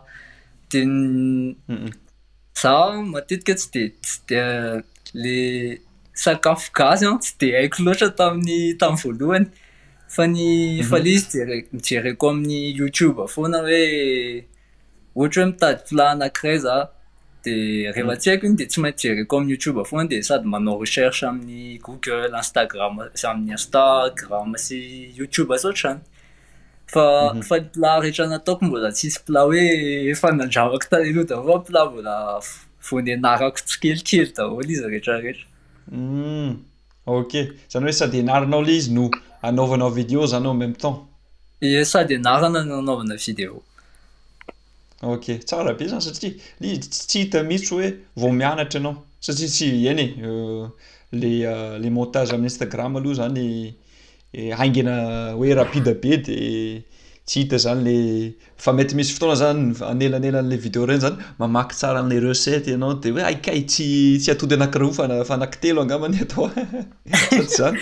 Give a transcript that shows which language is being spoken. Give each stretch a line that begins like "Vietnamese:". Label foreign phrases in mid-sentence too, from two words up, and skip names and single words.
Malagasy: Dia za matetika tsy dia le sakafo gasy tsy dia haiko loatra tamin'ny voalohany fa ny le izy mijereko amin'ny YouTube foana hoe ohatra hoe mitady plat anankiray za dia rehefa tsy haiko iny dia tsy maintsy jereko amin'ny YouTube foana dia sady manao recherche amin'ny Google, Instagram sy amin'ny Instagram sy YouTube sy ohatrany. Fa plat rehetra nataoko mbola tsisy plat hoe efa nandramako tany aloha daholo plat mbola vao nianarako tsikelikely daholo izy rehetrarehetra. Ok, zany hoe sady ianaranao ilay izy no anaovanao vidéo zany
French: en même temps.
Malagasy: Ie, sady ianarana no anaovana vidéo. Ok, tsara be zany satria ilay tsy hita mihitsy hoe vao mianatra ianao satria tsy eny le montage amin'ny Instagram aloha zany haingana hoe rapide be dia tsy hita zany le fa mety misy fotoana zany anelanelan'ilay vidéo ireny zany mamaky tsara an'ilay recette ianao dia hoe aikay tsy atody anankiroa fa anankitelo angambany atao sady zany.